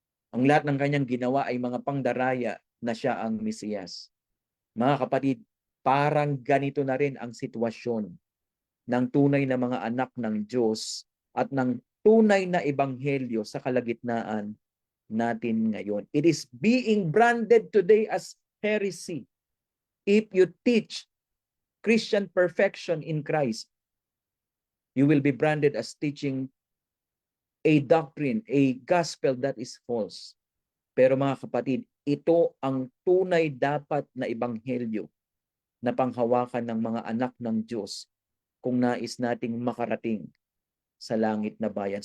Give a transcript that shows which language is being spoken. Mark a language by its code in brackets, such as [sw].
[tl] Ang lahat ng kanyang ginawa ay mga pangdaraya na siya ang Mesiyas. Mga kapatid, parang ganito na rin ang sitwasyon ng tunay na mga anak ng Diyos at ng tunay na ebanghelyo sa kalagitnaan natin ngayon. [en] It is being branded today as heresy. If you teach Christian perfection in Christ, you will be branded as teaching a doctrine, a gospel that is false. [tl] Pero mga kapatid, ito ang tunay dapat na ebanghelyo na panghawakan ng mga anak ng Diyos kung nais nating makarating sa langit na bayan.